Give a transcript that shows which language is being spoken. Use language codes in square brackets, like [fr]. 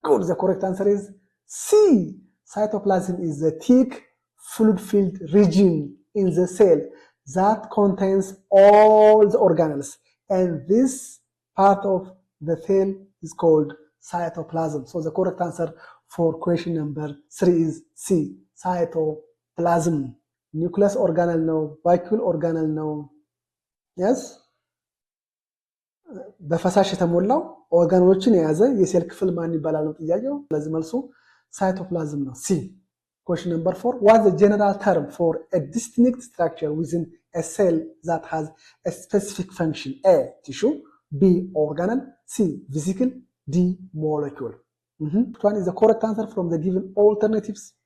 [en] The correct answer is C. Cytoplasm is the thick fluid-filled region in the cell that contains all the organelles, and this part of the cell is called cytoplasm. So the correct answer for question number 3 is C. Cytoplasm. [am] Nucleus organelle ነው, vacuole organelle ነው። yes በፈሳሽ የተሞላው ኦርጋኖችን የያዘ የሴል ክፍል ማን ይባላል ነው ጥያቄው። ስለዚህ መልሱ ሳይቶፕላዝም ነው። C. [en] Question number 4. What's the general term for a distinct structure within a cell that has a specific function? A. Tissue. B. Organelle. C. Vesicle. D. Molecule. Which one is the correct answer from the given alternatives?